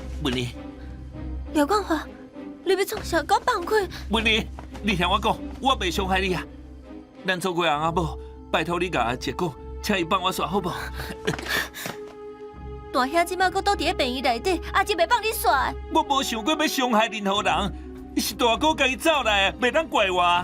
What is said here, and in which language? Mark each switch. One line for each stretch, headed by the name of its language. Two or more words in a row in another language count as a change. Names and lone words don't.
Min Nan Chinese: 文妮，廖冠华，你要创啥？给我放开！文妮，你听我讲，我袂伤害你啊。咱做过翁仔某，拜托你甲阿姐讲，请伊放我煞好无？大兄即摆搁倒伫咧病院内底，阿姐袂放你煞。我无想过要伤害任何人，是大哥家己走来的，袂当怪我。